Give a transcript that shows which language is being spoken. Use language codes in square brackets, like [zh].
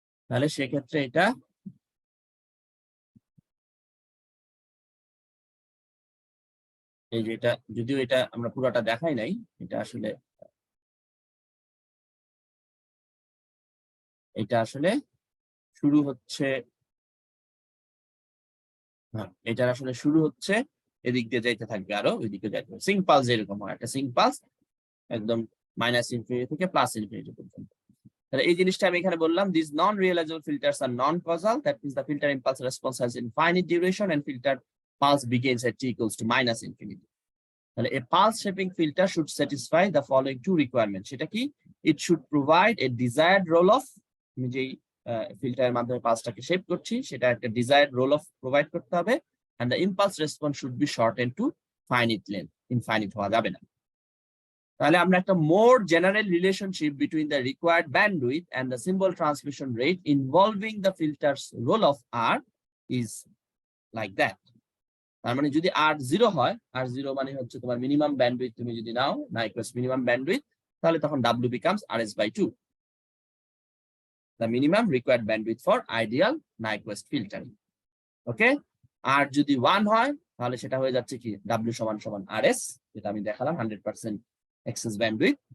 [bn] তাহলে সেক্ষেত্রে এটা এই যে এটা, যদিও এটা আমরা পুরোটা দেখাই নাই, এটা আসলে শুরু হচ্ছে, হ্যাঁ এটার আসলে শুরু হচ্ছে এদিক দিয়ে যাইতে থাকবে, আরো ওইদিকে যাইতে থাকবে। সিঙ্ক পালস যেরকম হয়, একটা সিঙ্ক পালস একদম মাইনাস ইনফিনিটি থেকে প্লাস ইনফিনিটি পর্যন্ত। তাহলে এই জিনিসটা আমি এখানে বললাম, [en] This non realisable filters আর non causal, that means the filter impulse response has infinite duration and filter pulse begins at t equals to minus infinity. [bn] তাহলে [en] a pulse shaping filter should satisfy the following two requirements. [bn] সেটা কি? [en] It should provide a desired roll of, [bn] আমি যেই ফিল্টারের মাধ্যমে পালসটাকে shape করছি সেটা একটা [en] desired roll of [bn] provide করতে হবে, [en] and the impulse response should be shortened to finite length, infinite [bn] হওয়া যাবে না। তাহলে আমরা একটা [en] more general relationship between the required bandwidth and the symbol transmission rate involving the filter's roll of R is like that. [bn] তার মানে যদি R0 হয়, R0 মানে হচ্ছে তোমার মিনিমাম ব্যান্ডউইথ, তুমি যদি নাও Nyquist মিনিমাম ব্যান্ডউইথ, তাহলে তখন [en] W becomes RS/2, the minimum required bandwidth for ideal Nyquist filtering. [bn] ওকে, আর যদি 1 হয় তাহলে সেটা হয়ে যাচ্ছে কি W সমান সমান RS, যেটা আমি দেখালাম 100% এক্সেস ব্যান্ডউইথ।